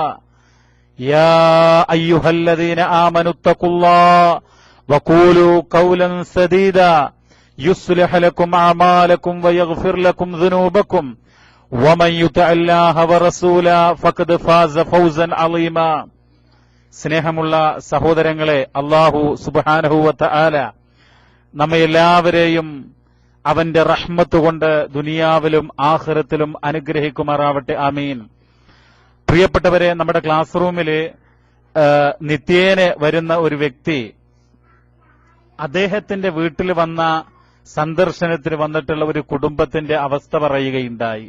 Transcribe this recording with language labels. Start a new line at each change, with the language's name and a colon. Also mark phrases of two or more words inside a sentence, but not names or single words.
Arabic: يا أيها الذين آمنوا اتقوا الله وقولوا قولا سديدا يصلح لكم أعمالكم ويغفر لكم ذنوبكم ومن يطع الله ورسوله فقد فاز فوزا عظيما.
Malayalam: സ്നേഹമുള്ള സഹോദരങ്ങളെ, അല്ലാഹു
Arabic: سبحانه وتعالى
Malayalam: നമ്മെ എല്ലാവരെയും അവന്റെ റഹ്മത്ത് കൊണ്ട് ദുനിയാവിലും ആഖിറത്തിലും അനുഗ്രഹിക്കുമാറാവട്ടെ. ആമീൻ. പ്രിയപ്പെട്ടവരെ, നമ്മുടെ ക്ലാസ് റൂമില് നിത്യേന വരുന്ന ഒരു വ്യക്തി അദ്ദേഹത്തിന്റെ വീട്ടിൽ വന്ന സന്ദർശനത്തിന് വന്നിട്ടുള്ള ഒരു കുടുംബത്തിന്റെ അവസ്ഥ പറയുകയുണ്ടായി.